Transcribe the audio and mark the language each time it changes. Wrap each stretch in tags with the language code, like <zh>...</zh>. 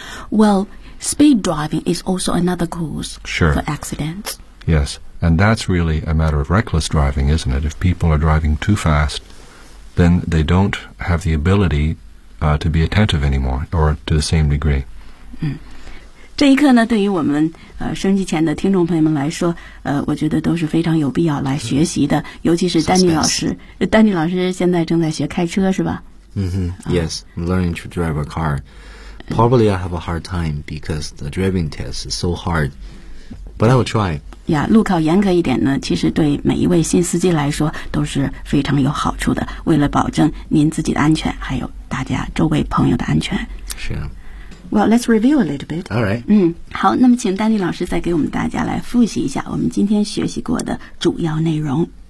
<en>Well, speed driving is also another cause、 sure. for accidents. Yes, and that's really a matter of reckless driving, isn't it? If people are driving too fast, then they don't have the ability、to be attentive anymore, or to the same degree.、</en> <zh>这一刻呢，对于我们收音机前的听众朋友们来说，我觉得都是非常有必要来学习的。尤其是丹尼老师，丹尼老师现在正在学开车，是吧？</zh> <en>Yes, I'm learning to drive a car. Probably I have a hard time because the driving test is so hard, but I will try.</en> <zh>Yeah, 路考严格一点呢，其实对每一位新司机来说都是非常有好处的。为了保证您自己的安全，还有大家周围朋友的安全。是</zh> <en>啊。Well, let's review a little bit. All right.</en> <zh>好，那么请丹尼老师再给我们大家来复习一下我们今天学习过的主要内容。</zh>